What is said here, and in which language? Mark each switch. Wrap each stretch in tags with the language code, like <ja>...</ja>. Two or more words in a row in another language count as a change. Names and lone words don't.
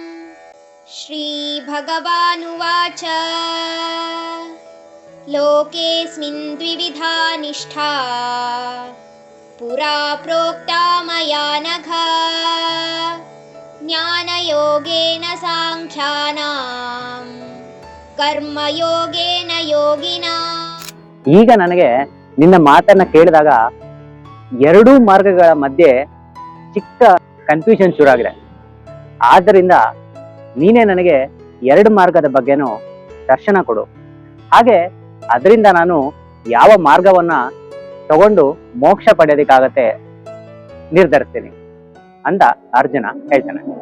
<sa>श्रीभगवानुवाच लोकेऽस्मिन् द्विविधा निष्ठा पुरा प्रोक्ता मया नघ ज्ञानयोगेन साङ्ख्यानां कर्मयोगेन योगिनाಂ।</sa> <kn>ಈಗ ನನಗೆ ನಿನ್ನ ಮಾತನ್ನ ಕೇಳಿದಾಗ ಎರಡೂ ಮಾರ್ಗಗಳ ಮಧ್ಯೆ ಚಿಕ್ಕ ಕನ್ಫ್ಯೂಷನ್ ಶುರುವಾಗಿದೆ. ಆದ್ದರಿಂದ ನೀನೇ ನನಗೆ ಎರಡು ಮಾರ್ಗದ ಬಗ್ಗೆನೂ ದರ್ಶನ ಕೊಡು. ಹಾಗೆ ಅದರಿಂದ ನಾನು ಯಾವ ಮಾರ್ಗವನ್ನ ತಗೊಂಡು ಮೋಕ್ಷ ಪಡೆಯೋದಕ್ಕಾಗತ್ತೆ ನಿರ್ಧರಿಸ್ತೀನಿ ಅಂತ ಅರ್ಜುನ ಹೇಳ್ತಾನೆ.</kn>